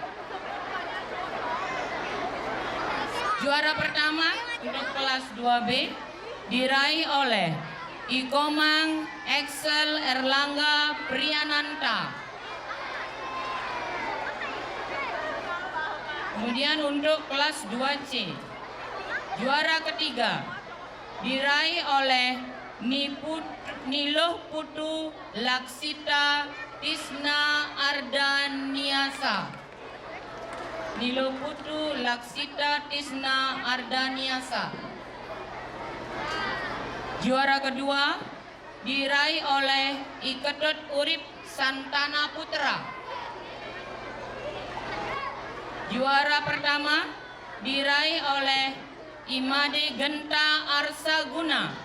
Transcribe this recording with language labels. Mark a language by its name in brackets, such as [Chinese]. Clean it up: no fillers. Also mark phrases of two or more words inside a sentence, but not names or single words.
[Indonesian] Juara pertama untuk kelas 2B diraih oleh Ikomang Excel Erlangga Priyananta. Kemudian untuk kelas 2C, juara ketiga diraih oleh Niluh Putu Laksita Tisna Ardaniasa. Niluh Putu Laksita Tisna Ardaniasa. Juara kedua diraih oleh Iketot Urip Santana Putra. Juara pertama diraih oleh Imade Genta Arsaguna.